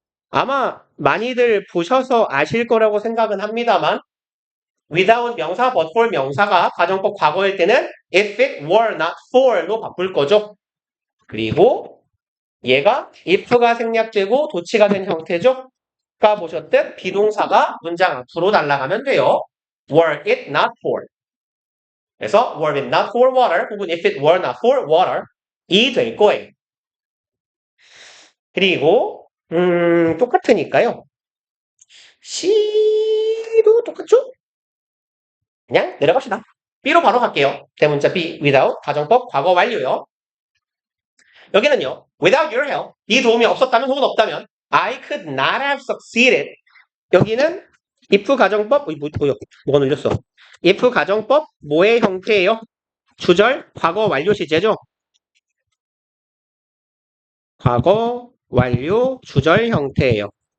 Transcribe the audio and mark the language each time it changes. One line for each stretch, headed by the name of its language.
Korean: 아마 많이들 보셔서 아실 거라고 생각은 합니다만 without 명사, but for 명사가 가정법 과거일 때는
English: if it were not for
Korean: 로 바꿀 거죠. 그리고 얘가 if가 생략되고 도치가 된 형태죠. 아까 보셨듯 비동사가 문장 앞으로 날아가면 돼요.
English: were it not for.
Korean: 그래서
English: were it not for water
Korean: 혹은
English: if it were not for water
Korean: 이 될 거예요. 그리고 똑같으니까요. C도 똑같죠? 그냥 내려갑시다. B로 바로 갈게요. 대문자 B, without, 가정법, 과거 완료요. 여기는요,
English: without your help,
Korean: 네 도움이 없었다면 혹은 없다면,
English: I could not have succeeded.
Korean: 여기는 if 가정법, 뭐가 눌렸어? if 가정법, 뭐의 형태예요? 주절, 과거 완료 시제죠? 과거 완료 주절 형태예요.